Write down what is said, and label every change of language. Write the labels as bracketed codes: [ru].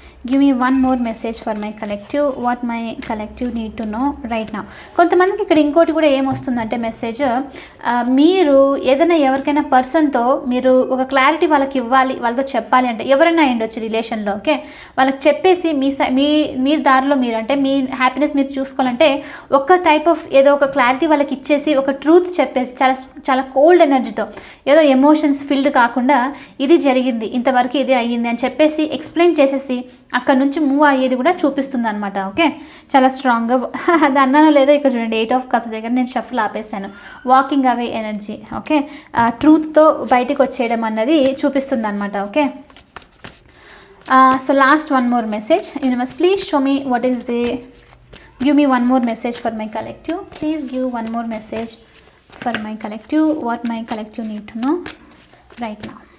[en] Give me one more message for my collective. What my collective need to know right now. [te] కొంతమందికి ఇక్కడ ఇంకోటి కూడా ఏమొస్తుందంటే message, మీరు ఏదైనా ఎవరికైనా పర్సన్తో మీరు ఒక క్లారిటీ వాళ్ళకి ఇవ్వాలి, వాళ్ళతో చెప్పాలి అంటే ఎవరైనా అయ్యుండొచ్చు రిలేషన్లో. ఓకే, వాళ్ళకి చెప్పేసి మీ దారిలో మీరు అంటే మీ హ్యాపీనెస్ మీరు చూసుకోవాలంటే ఒక టైప్ ఆఫ్ ఏదో ఒక క్లారిటీ వాళ్ళకి ఇచ్చేసి ఒక ట్రూత్ చెప్పేసి చాలా కోల్డ్ ఎనర్జీతో, ఏదో ఎమోషన్స్ ఫిల్డ్ కాకుండా ఇది జరిగింది ఇంతవరకు ఇది అయ్యింది అని చెప్పేసి ఎక్స్ప్లెయిన్ చేసేసి అక్కడ నుంచి మూవ్ అయ్యేది కూడా చూపిస్తుంది అనమాట. ఓకే, చాలా స్ట్రాంగ్గా అది అన్నానో లేదో ఇక్కడ చూడండి 8 ఆఫ్ కప్స్ దగ్గర నేను shuffle ఆపేసాను. [en] Walking away energy. [te] Okay, ట్రూత్తో బయటికి వచ్చేయడం అన్నది చూపిస్తుంది అనమాట. [en] Okay, so last one more message. Universe please show me what is the give me one more message for my collective. Please give one more message for my collective. What my collective need to know right now.